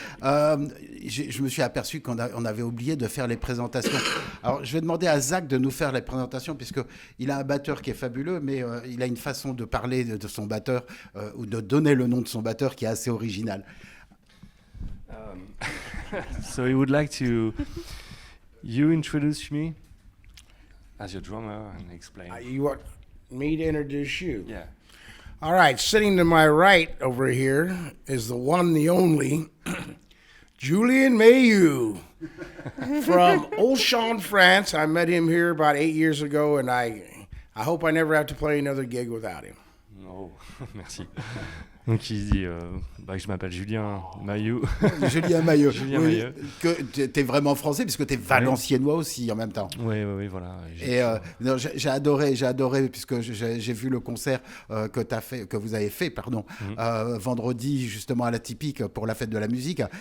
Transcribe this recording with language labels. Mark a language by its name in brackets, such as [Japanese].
[French] Je me suis aperçu qu'on avait oublié de faire les présentations. Alors, je vais demander à Zach de nous faire les présentations, puisqu'il a un batteur qui est fabuleux, mais il a une façon de parler de son batteur, ou de donner le nom de son batteur qui est assez original. [English] So he would like to you introduce me as your drummer and explain. You want me to introduce you? Yeah. All right, sitting to my right over here is the one, the only, Julian Mayhew from Auchan, France. I met him here about 8 years ago, and I hope I never have to play another gig without him. [French] Non, merci. Donc il dit que je m'appelle Julien Maillot. Julien Maillot. Julien Oui, Maillot. que t'es vraiment français, puisque t'es valenciennois aussi en même temps. Oui, voilà. Et non, j'ai adoré, puisque j'ai vu le concert que vous avez fait, vendredi justement à la Typique pour la fête de la musique.